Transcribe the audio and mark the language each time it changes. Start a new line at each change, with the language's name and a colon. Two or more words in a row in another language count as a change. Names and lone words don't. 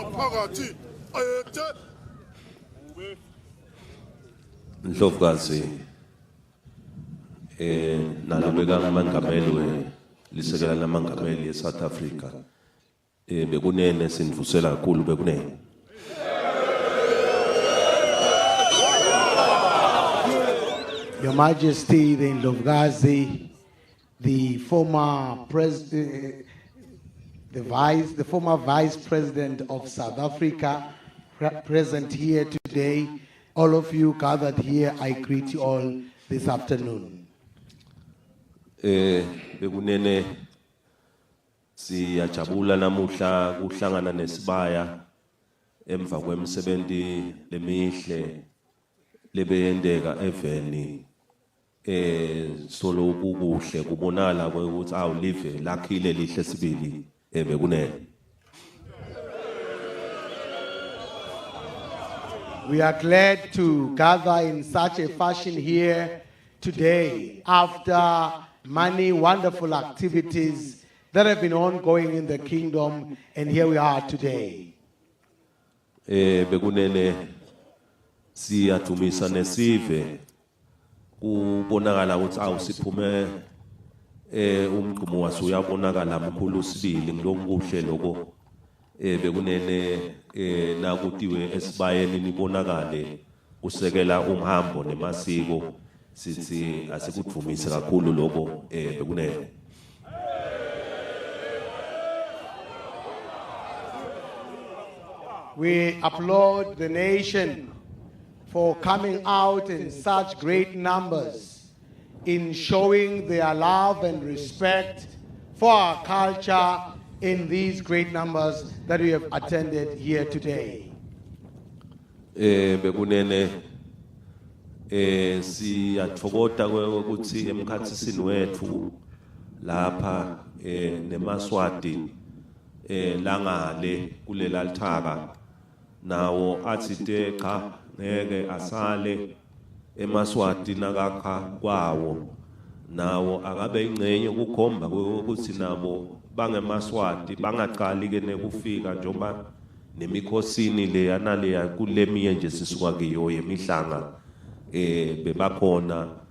Swati: Ndlovukazi nalabeka ngamangameli lisekela lamangameli eSouth Africa bekunene sinivusela kakhulu bekunene.
English: Your Majesty the Ndlovukazi, the former former Vice President of South Africa, present here today. All of you gathered here, I greet you all this afternoon.
Swati: Bekunene siyajabula namuhla kuhlangana neSibaya emva kwemisebenzi lemihle lebeyendeka eveni solo ukukuhle kubonala ukuthi awulive lakhile lihle sibili bekunene.
English: We are glad to gather in such a fashion here today after many wonderful activities that have been ongoing in the kingdom, and here we are today.
Swati: Bekunene siyathumisa nesive kubonakala ukuthi awusiphume umgqumo waso uyabonakala mkhulu sibili ngilonkuhle lokho bekunene nakutiwe esibayeni nibonakale usekela umhambo nemasiko sithi asikuthumise kakhulu lokho bekunene.
English: We applaud the nation for coming out in such great numbers in showing their love and respect for our culture in these great numbers that we have attended here today.
Swati: Bekunene siyathokoza ukuthi emkhathisini wethu lapha neMswati langale kulela lithaka nawo athi cha ngeke asale eMswati nakakha kwawo nawo akabe ingcenye ukukhomba ukuthi nabo bangeMswati bangaqali ke nekufika njengoba nemikhosini le yanale kulemiye nje sisuka kiyo yemihlanga bebakhona